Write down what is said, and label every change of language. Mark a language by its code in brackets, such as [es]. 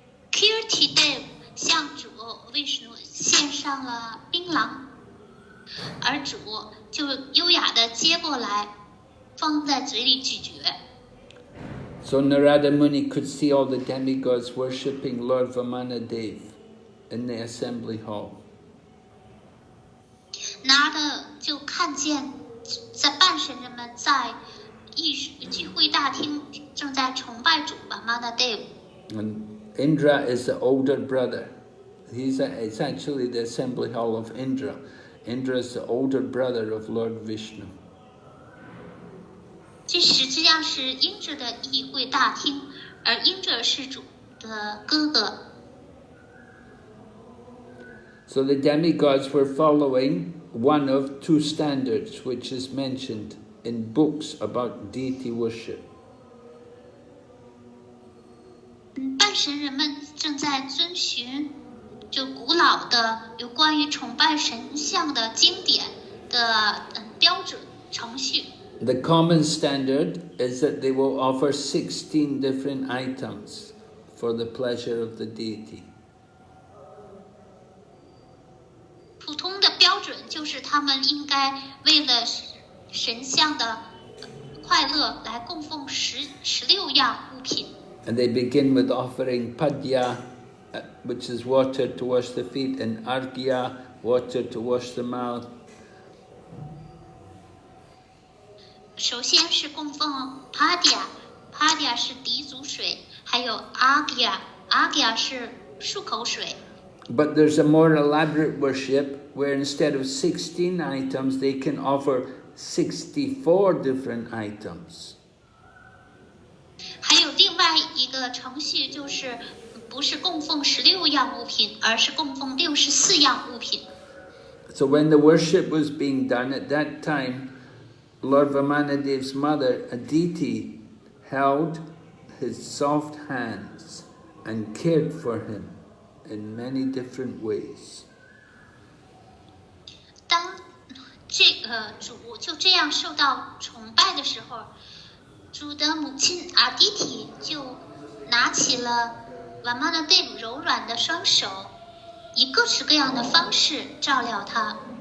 [zh] Kirti Dev 向主 Vishnu 献上了槟榔，而主就优雅地接过来，放在嘴里咀嚼。 [en] So Narada Muni could see all the demigods worshipping Lord Vamanadev in the assembly hall. [zh] Narada 就看见在半神人们在聚会大厅正在崇拜主 Vamanadev。 [en] And Indra is the older brother. It's actually the assembly hall of Indra. Indra is the older brother of Lord Vishnu. [zh] 这实际上是英者的议会大厅，而英者是主的哥哥。 [en] So the demigods were following one of two standards which is mentioned in books about deity worship. [zh] 半神人们正在遵循就古老的有关于崇拜神像的经典的标准程序。 [en] The common standard is that they will offer 16 different items for the pleasure of the deity. [zh] 普通的标准就是他们应该为了神像的快乐来供奉16样物品。 [en] And they begin with offering padya, which is water to wash the feet, and arghya, water to wash the mouth. [zh] 首先是供奉 Padya 是滴足水，还有 Arghya 是漱口水。 [en] But there's a more elaborate worship where instead of 16 items, they can offer 64 different items. [zh] 还有另外一个程序，就是不是供奉16样物品，而是供奉64样物品。 [en] So when the worship was being done at that time, Lord Vamanadev's mother, Aditi, held his soft hands and cared for him in many different ways. [zh] 当这个主就这样受到崇拜的时候，主的母亲阿迪提就拿起了瓦玛纳德柔软的双手，以各式各样的方式照料他。